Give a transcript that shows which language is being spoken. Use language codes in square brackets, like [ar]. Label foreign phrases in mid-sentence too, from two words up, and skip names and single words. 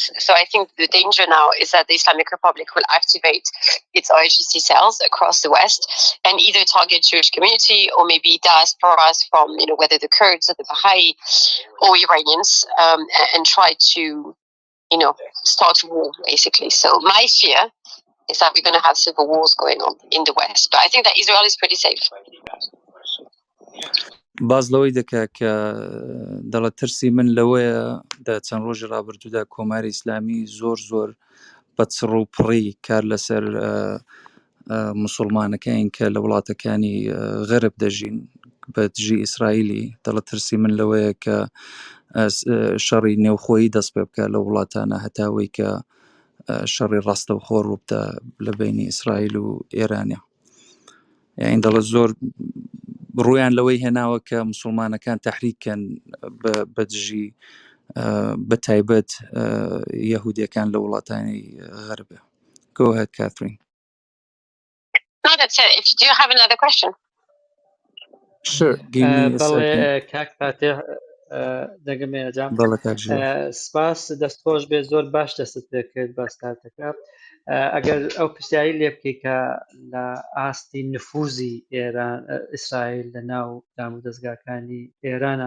[en] So I think the danger now is that the Islamic Republic will activate its IHC cells across the West and either target Jewish community or maybe diasporas from whether the Kurds or the Baha'i or Iranians, and try to start a war basically. So my fear is that we're going to have civil wars going on in the West. But I think that Israel is pretty safe. [ckb] باز لەوەی دەکا کە دەڵە ترسی من لەوەیە چەند ڕۆژی ڕابردوودا کۆماری ئیسلامی زۆر بە چڕ و پڕی کار لەسەر موسڵمانەکەین کە لە وڵاتەکانی غەرب دەژین بە دژی ئیسرائیلی دەڵە ترسی من لەوەیە کە شەڕی نێوخۆیی دەست پێ بکە لە وڵاتانە هەتاوەی کە شەڕی ڕاستەوخۆ ڕووبدە لە بینی ئیسرائیل و ئێرانە. یعنی دەڵە زۆر ڕویان لەوەی هێناوە کە موسڵمانەکان تەحریککەن بە دژی بە تایبەت یەهودیەکان لە وڵاتانی غەربە. [en] Go ahead, Catherine. No, that's it. Do you have another question? Sure. Give me a second. [ckb] کاک فاتح دەگەمێ جام بەڵێ کاک ژیوە. سپاس دەستخۆش بێ زۆر باش دەست پێ کرد بە ستارتەکە. ئەگەر ئەو پرسیاری لێ بکەی کە لە ئاستی نفوزی ئێران ئیسرائیل لە ناو دام و دەستگاکانی ئێرانە